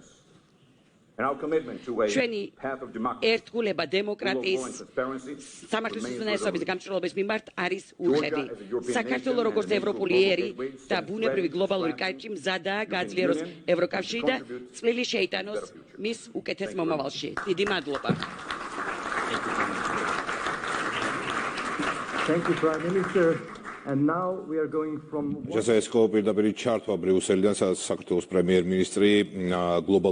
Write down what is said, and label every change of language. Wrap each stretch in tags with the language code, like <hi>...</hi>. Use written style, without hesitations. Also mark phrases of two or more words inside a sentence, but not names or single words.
<ka>ჩვენი ერთგულება დემოკრატიის, სამართლის უზენაესობის გამჭვირვალობის მიმართ არის ურყევი. საქართველოს როგორც ევროპული ერი და ბუნებრივი გლობალური კაჭი მზადაა გააძლიეროს ევროკავშირი და წვლილი შეიტანოს მის უკეთეს მომავალში. დიდი მადლობა.</ka> <en>Thank you, Prime Minister. And now we are going from</en> <ka>ეს კოპირდაპირი ჩართვა ბრიუსელიდან, საქართველოს პრემიერ-მინისტრი</ka>